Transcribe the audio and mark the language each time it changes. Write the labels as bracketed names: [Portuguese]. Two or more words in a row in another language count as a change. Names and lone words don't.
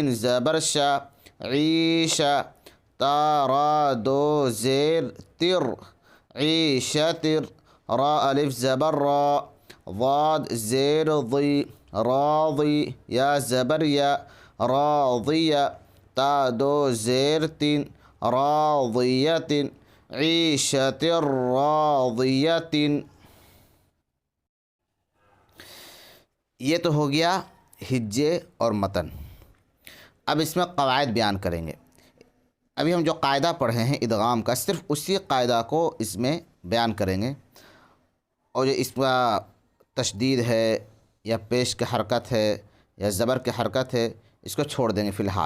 [Urdu] زبر شا، عیشہ، تا را 2 زیر تر، عیشتر، را الف زبر را، ضاد زیر ضی، راضی، یا زبر یا، راضیہ، تا 2 زیر 3، [Arabic] راضیۃ، عیشت راضیۃ۔ [Urdu] یہ تو ہو گیا ہجے اور متن۔ اب اس میں قواعد بیان کریں گے۔ ابھی ہم جو قاعدہ پڑھے ہیں ادغام کا، صرف اسی قاعدہ کو اس میں بیان کریں گے، اور جو اس کا تشدید ہے یا پیش کی حرکت ہے یا زبر کی حرکت ہے، اس کو چھوڑ دیں گے فی الحال۔